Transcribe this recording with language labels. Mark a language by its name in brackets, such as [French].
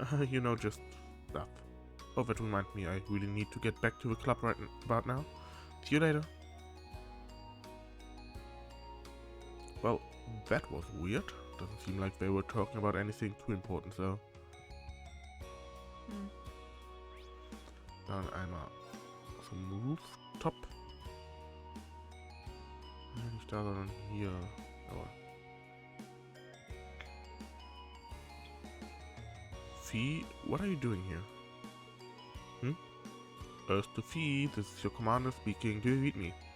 [English] You know, just stuff. Oh, that reminds me, I really need to get back to the club right about now. See you later. Well, that was weird. Doesn't seem like they were talking about anything too important, though. [German] Dann einmal zum Rooftop. Nicht da, sondern hier. [English] Aber Fee, what are you doing here? Erste Fee, this is your commander speaking. Do you read me?